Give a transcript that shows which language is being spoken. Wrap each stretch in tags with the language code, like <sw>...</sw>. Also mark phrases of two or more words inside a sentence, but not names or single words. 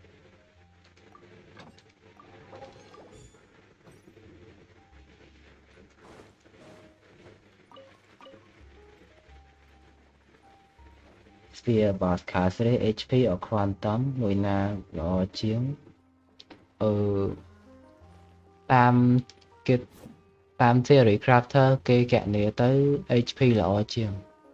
<en>Sphere broadcast HP or quantum</en> <km>មួយណាល្អជាងតាម</km> <en>theory crafter</en> <km>គេកណនីទៅ HP ល្អជាង</km>